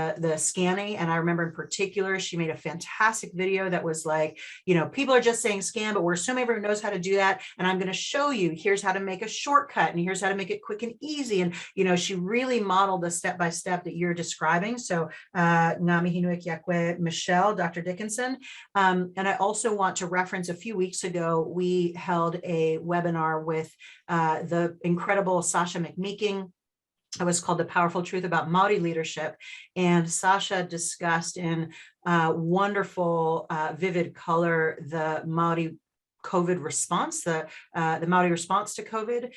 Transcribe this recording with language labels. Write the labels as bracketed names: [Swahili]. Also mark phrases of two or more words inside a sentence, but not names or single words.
[English] And I remember in particular, she made a fantastic video that was like, people people are just saying scan, but we're assuming everyone knows how to do that. And I'm going to show you, here's how to make a shortcut, and here's how to make it quick and easy. And, you know, she really modeled the step-by-step that you're describing. [Māori] So ngā mihi nui kia koe, [English] Michelle, Dr. Dickinson. And I also want to reference a few weeks ago, we held a webinar with the incredible Sasha McMeeking. It was called The Powerful Truth About Māori Leadership. And Sasha discussed in wonderful, vivid color, the Māori COVID response, the Māori response to COVID.